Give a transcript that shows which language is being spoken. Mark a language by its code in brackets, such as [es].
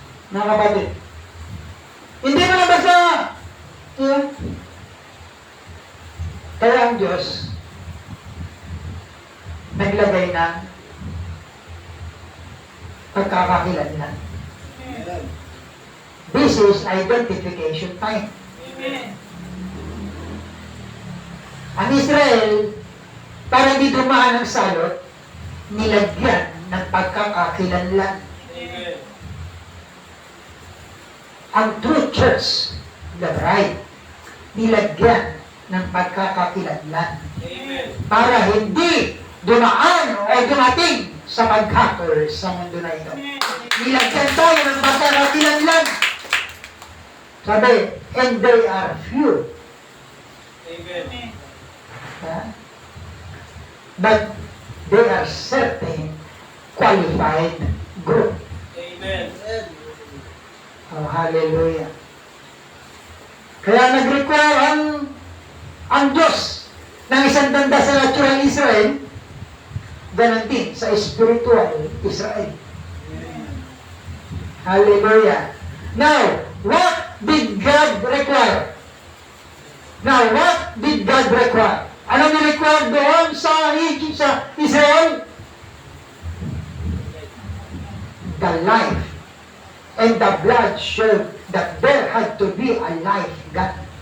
[tl] Mga kapatid. Hindi mo na basta, yeah. Kaya ang Diyos, naglagay ng pagkakakilanlan. [en] This is identification time. Amen. [tl] Ang Israel, para di dumaan ang salot, nilagyan ng pagkakakilanlan. Amen. Ang [en] true church, the bride, [tl] nilagyan ng pagkakakilanlan. Amen. Para hindi dumaan o dumating sa paghatol sa mundo na ito. Nilagyan tayo ng pagkakakilanlan. [en] Sabi, and they are few. Amen. But they are certain qualified group. Amen. Oh, hallelujah. [tl] Kaya nag-require ang Diyos ng isang tanda sa natural Israel, ganun din sa spiritual Israel. Hallelujah. [en] Now, what did God require? Now, what did God require? [tl] Ano ni-require doon sa Israel? [en] The life and the blood showed that there had to be a life God.